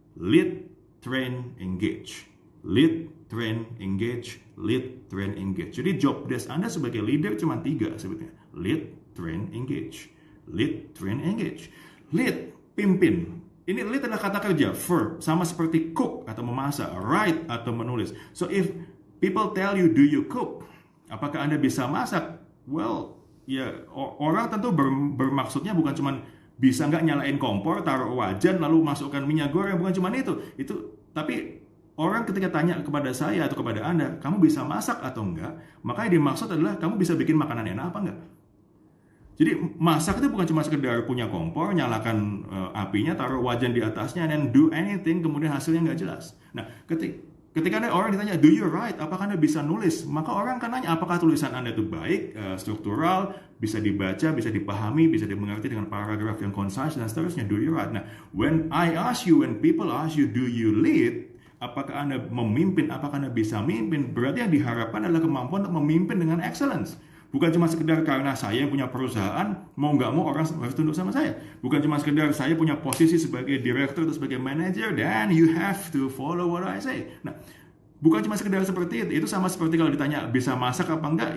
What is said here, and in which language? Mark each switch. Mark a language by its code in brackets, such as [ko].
[en] Lead, Train, Engage. Lead, Train, Engage. Lead, Train, Engage. [id] Jadi job desk Anda sebagai leader cuma 3 sebetulnya. [en] Lead, Train, Engage. Lead, Train, Engage. [id] Lead, pimpin. Ini lead adalah kata kerja, verb, sama seperti cook atau memasak, write atau menulis. [en] So if people tell you, do you cook? [id] Apakah Anda bisa masak? Well, ya orang tentu bermaksudnya bukan cuma bisa nggak nyalain kompor, taruh wajan, lalu masukkan minyak goreng, bukan cuma itu. Tapi orang ketika tanya kepada saya atau kepada Anda, kamu bisa masak atau enggak? Makanya dimaksud adalah kamu bisa bikin makanan enak apa enggak? Jadi masak itu bukan cuma sekedar punya kompor, nyalakan apinya, taruh wajan di atasnya, [en] and then do anything, [id] kemudian hasilnya nggak jelas. Nah, ketika ada orang ditanya, [en] do you write? [id] Apakah Anda bisa nulis? Maka orang akan nanya, apakah tulisan Anda itu baik, struktural, bisa dibaca, bisa dipahami, bisa dimengerti dengan paragraf yang concise, dan seterusnya. [en] Do you write? Nah, when people ask you, do you lead? [id] Apakah Anda memimpin? Apakah Anda bisa memimpin? Berarti yang diharapkan adalah kemampuan untuk memimpin dengan excellence. Bukan cuma sekedar karena saya yang punya perusahaan, mau nggak mau orang harus tunduk sama saya. Bukan cuma sekedar saya punya posisi sebagai direktur atau sebagai manager, [en] then you have to follow what I say. [id] Nah, bukan cuma sekedar seperti itu. Itu sama seperti kalau ditanya bisa masak apa enggak?